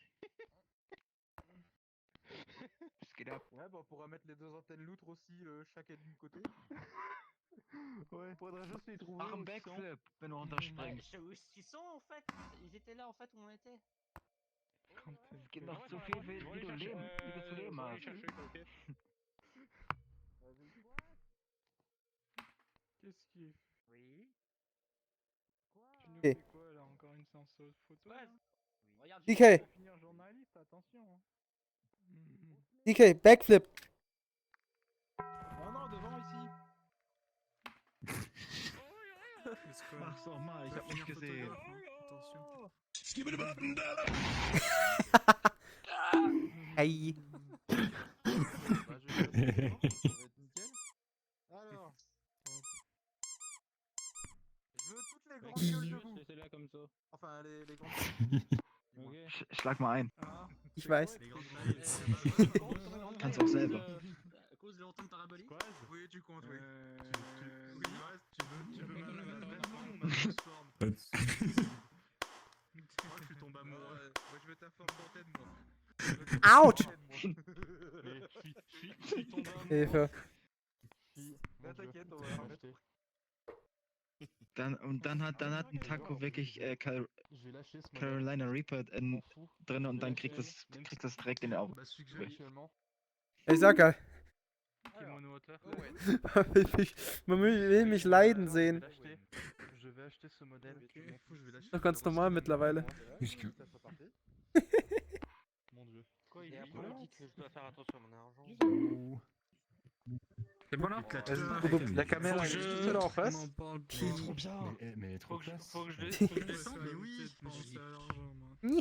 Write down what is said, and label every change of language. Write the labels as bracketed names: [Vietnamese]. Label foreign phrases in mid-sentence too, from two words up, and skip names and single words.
[French] Ouais, bah on pourra mettre les deux antennes loutres aussi, chacun d'une côté. Ouais, faudrait juste les trouver. [German] Mach [French] où [German] einen [French] ils sont. [German] Backflip, wenn du runterspringst. [French] Où ils sont en fait? Ils étaient là en fait où on était. [German] Es gibt noch so viel, wie du leben, wie du zu leben [French] Je vais aller [German] hast. [French] chercher, ok. Qu'est-ce qu'il... Oui. Tu nous Eh. fais quoi là? Encore une séance photo? Ouais. Là Regarde, DK. Tu vas finir journaliste, attention. Hein. DK, Backflip. Oh non, devant ici. [German] Mach's doch mal, ich hab nicht gesehen. [French] Attention. Aïe. Bah, je vais passer devant, ça va être nickel. Alors. Je veux toutes les grandes gueules debout. C'est là comme ça. Enfin, les grandes gueules. [German] Schlag mal ein. Ich weiß. Kannst auch selber. [French] À cause de l'antenne parabolique. Oui, tu comptes, oui. Oui, tu veux ma vêtement ou ma transforme? Moi, je suis tombé amoureux. Moi, je veux ta forme d'antenne, moi. Ouch. Je suis tombé amoureux. [German] Hilfe. [French] Na, t'inquiète, on va la remettre. [German] Dann hat ein Taco wirklich Carolina Reaper drin und dann kriegt das direkt in den Augen. Ich sag ja. [French] Alors. [German] Man will mich leiden sehen. [French] Je vais acheter ce modèle. [German] Doch ganz normal mittlerweile. [French] Mon dieu. Quoi, Et après, on dit que je dois faire attention à mon argent. C'est bon là? La caméra est juste là en face. Trop bien. Mais trop classe. Faut que je descende. Mais oui. Ni.